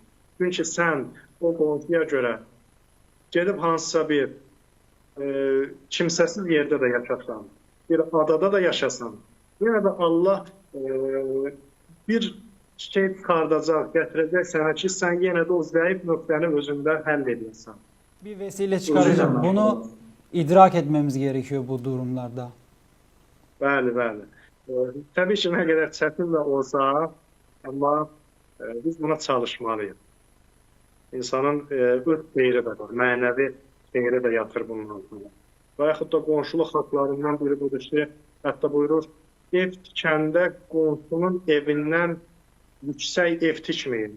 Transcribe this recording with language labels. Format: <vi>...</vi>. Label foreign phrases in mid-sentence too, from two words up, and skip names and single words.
<az>Çünki sən o qonşuya görə gedib hansısa bir kimsəsiz yerdə də yaşasan, bir adada da yaşasan, yenə də Allah bir şey çıxardacaq, gətirəcək sənə ki, sən yenə də o zəif nöqtəni özündə həll edilsən.</az> <tr>Bir vesile çıkaracak. Bunu idrak etmemiz gerekiyor bu durumlarda.</tr> <az>Bəli, bəli. Təbii ki, nə qədər çətin də olsa, amma biz buna çalışmalıyıq. İnsanın öz xeyri də var, mənəvi xeyri də yatır bunun altında. Və yaxud da qonşuluq haqlarından biri budur ki, hətta buyurur, ev tikəndə qonşunun evindən yüksək ev tikməyin.</az>